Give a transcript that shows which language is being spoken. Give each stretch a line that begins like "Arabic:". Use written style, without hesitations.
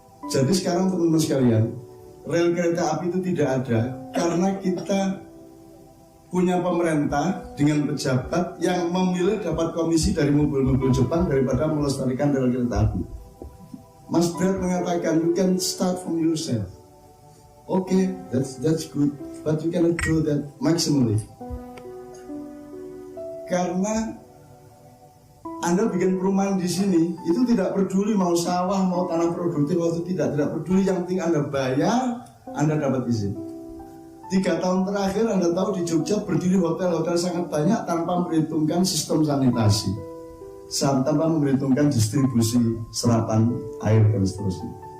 Indonesian: Jadi sekarang teman-teman sekalian, rel kereta api itu tidak ada karena kita punya pemerintah dengan pejabat yang memilih dapat komisi dari mobil-mobil Jepang daripada melestarikan rel kereta api. Mas Brad mengatakan,
English: you can start from yourself. Okay, that's good, but you cannot do that maximally.
Indonesian: Karena Anda bikin perumahan di sini, itu tidak peduli mau sawah, mau tanah produktif, waktu tidak peduli, yang penting Anda bayar, Anda dapat izin. 3 tahun terakhir Anda tahu di Jogja berdiri hotel-hotel sangat banyak tanpa memperhitungkan sistem sanitasi, tanpa memperhitungkan distribusi serapan air dan seterusnya.